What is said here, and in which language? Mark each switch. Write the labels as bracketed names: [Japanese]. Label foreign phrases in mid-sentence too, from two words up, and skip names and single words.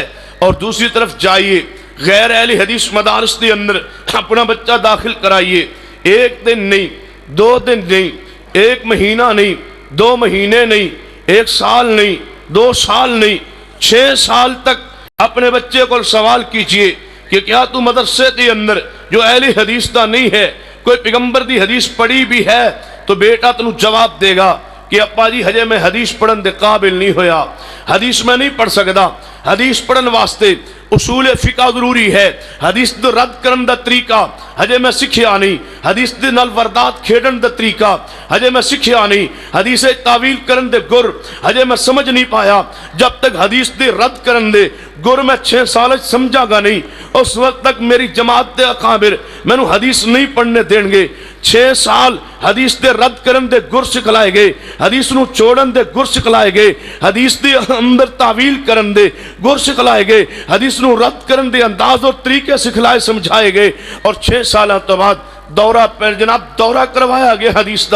[Urdu] اور دوسری طرف جائیے غیر اہل حدیث مدارس [Punjabi] دے اندر [Urdu] اپنا بچہ داخل کرائیے، ایک دن نہیں، 2 دن نہیں، 1 مہینہ نہیں، 2 مہینے نہیں، 1 سال نہیں، 2 سال نہیں، 6 سال تک اپنے بچے کو سوال کیجئے کہ کیا تو مدرسے [Punjabi] دی اندر [Urdu] جو اہل حدیث دا نہیں ہے کوئی پیغمبر دی حدیث پڑھی بھی ہے؟ [Punjabi] تو بیٹا تنو جواب دے گا کہ ابا جی ہجے میں حدیث پڑھن دے قابل نہیں ہویا، حدیث میں نہیں پڑھ سکدا، حدیث پڑھن واسطے اصول فقہ ضروری ہے، حدیث دے رد کرن دا طریقہ ہجے میں سکھیا نہیں، حدیث دے نال وردات کھیڑن دا طریقہ ہجے میں سکھیا نہیں، حدیث تعویل کرن دے گر ہجے میں سمجھ نہیں پایا۔ جب تک حدیث دے رد کرن دے گر میں 6 سال سمجھا گا نہیں، اس وقت تک میری جماعت دے اکابر میں نو حدیث نہیں پڑھنے دیں گے۔ 6 سال حدیث دے رد کرن دے گر سکھلائے گے، حدیث نو چھوڑن دے گر سکھلائے گے، حدیث دے اندر تعویل کرن دے گر سکھلائے گے، حدیث نو رد کرن دے انداز اور طریقے سکھلائے سمجھائے گے، اور 6 سالہ تو بعد دورہ پہ جناب دورہ کروایا گیا حدیث دا۔